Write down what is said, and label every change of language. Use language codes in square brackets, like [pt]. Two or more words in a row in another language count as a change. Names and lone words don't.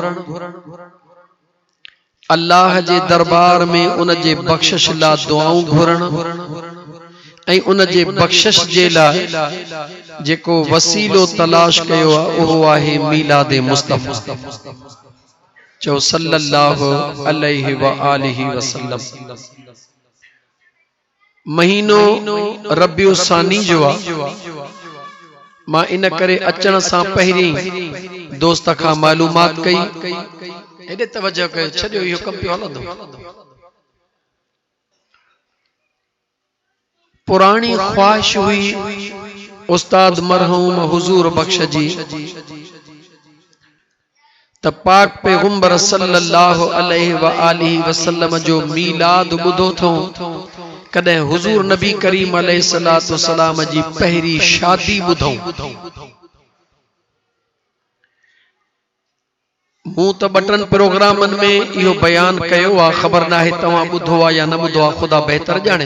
[sd] अल्लाह जे दरबार में उन जे बख्शिश ला दुआऊं घुरण ऐं उन जे बख्शिश जे लाइ जेको वसीलो तलाश कयो आहे उहो आहे मीलाद मुस्तफ़ा। [ar] चओ صلى الله عليه وآله وسلم. [sd] महीनो रबिउ सानी जो आहे। मां इन करे अचण सां पहिरीं दोस्त खां मालूमात कई एॾे तवजो कयो, छॾियो इहो कमु पियो हलंदो। पुरानी ख्वाहिश हुई उस्ताद मरहूम हुजूर बख्श जी त पाक पैगंबर [ar] صلى الله عليه وآله وسلم [sd] जो मीलाद ॿुधो थो, कॾहिं हुजूर नबी करीम [ar] عليه الصلاة والسلام [sd] जी पहिरी शादी ॿुधूं। मूं त ॿटनि प्रोग्रामनि में इहो बयान कयो आहे, ख़बर नाहे तव्हां ॿुधो आहे या न ॿुधो आहे, ख़ुदा बहितर ॼाणे।